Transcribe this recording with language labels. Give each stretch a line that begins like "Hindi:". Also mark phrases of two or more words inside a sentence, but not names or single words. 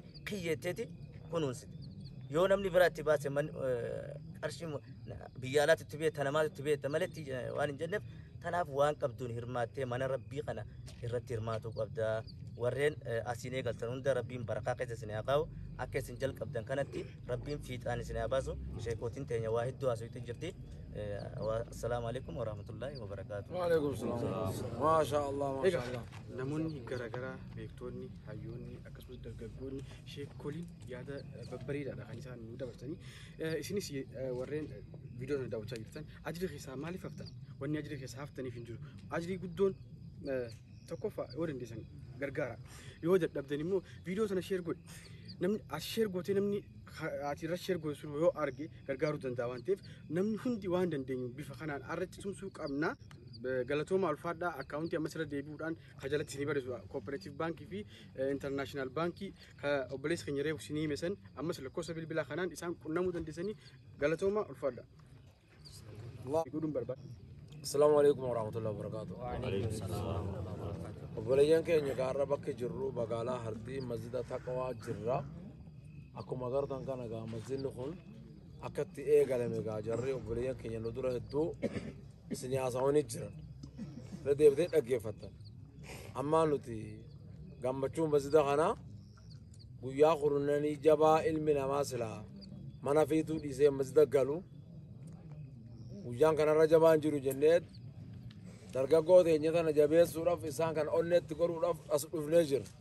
Oromo: kiyyeetteeti kunuunsite yoo namni biraa itti baase man qarshii biyya alaatti itti beekta namaatti itti beekta malee waan hin jenneef tanaaf waan qabduun hirmaattee mana rabbii kana irratti hirmaatu qabda warreen asiin eegaltan hunda rabbiin barakaa keessa isin haa qabu akka isin jalqabdan kanatti rabbiin fiixaan isin haa baasu sheekootiin teenya waa hedduu haasawaa jirti
Arabic: السلام عليكم ورحمة الله وبركاته. وعليكم السلام. ما شاء الله، ما شاء الله.
Oromo: Namoonni garaagaraa beektoonni hayyoonni akkasumas dargaggoonni sheekoliin yaada babbareedaadha kan isaan nu dabarsanii isinis warreen viidiyoo sana daawwachaa jirtan ajrii keessaa maaliif haftan wanni ajrii keessaa haftaniif hin jiru ajrii guddoon tokkoffaa yoo dandeessan gargaara yoo dadhabdan immoo viidiyoo sana sheer godhi namni as sheer gootee namni ati irratti sheer goote sun yoo arge gargaaruu danda'a waan ta'eef namni hundi waan dandeenyu bifa kanaan irratti tumsuu qabna. Galatooma alfaadhaa akkaawuntii ammas irra deebi'uudhaan kajalatti isinii barreessu kooperaatiif baankii fi intarnaashinaal baankii ka obboleessa keenya reefu isinii himesan ammas lakkoofsa bilbilaa kanaan isaan qunnamuu dandeessanii galatooma alfaadhaa.
Arabic: السلام عليكم ورحمة الله وبركاته.
Oromo: Obboleeyyan keenya gaarra bakka jirru magaalaa Hardii masjida Taqwaa jirra. Akkuma agartan kana gaa masjidni kun akkatti eegalame gaa jarri obboleeyyan keenya nu dura hedduu isin haasawanii jiran. Deebitee dhaggeeffattan. Ammaa nuti gammachuun masjida kana guyyaa qurunnanii jabaa ilmi namaa silaa mana fiituu dhiisee masjida galu guyyaan kanarra jabaan jiru jennee dargaggoo teenya tana jabeessuudhaaf isaan kan onneetti godhuudhaaf as dhufnee jira.